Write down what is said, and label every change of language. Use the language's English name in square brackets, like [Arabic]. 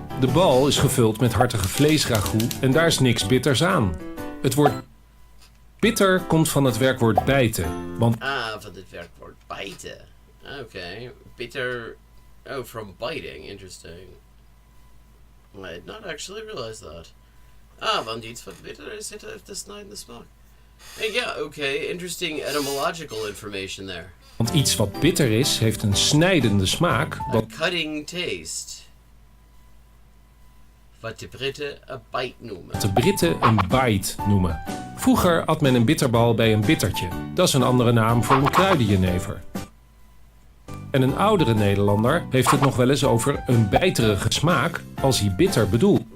[Dutch] De bal is gevuld met hartige vleesragout en daar is niks bitters aan. Het woord bitter komt van het werkwoord bijten, want... Van het werkwoord bijten. Okay, bitter... [English] Oh, from biting, interesting. I had not actually realized that. [Dutch] Want iets wat bitter is, zit heeft de snij in de smaak. [English] Yeah, okay, interesting etymological information there. [Dutch] Want iets wat bitter is, heeft een snijdende smaak. [English] A cutting taste. [Dutch] Wat de Britten een bite noemen. Wat de Britten een bite noemen. Vroeger at men een bitterbal bij een bittertje. Dat is een andere naam voor een kruidenjenever. En een oudere Nederlander heeft het nog wel eens over een bijterige smaak als hij bitter bedoelt.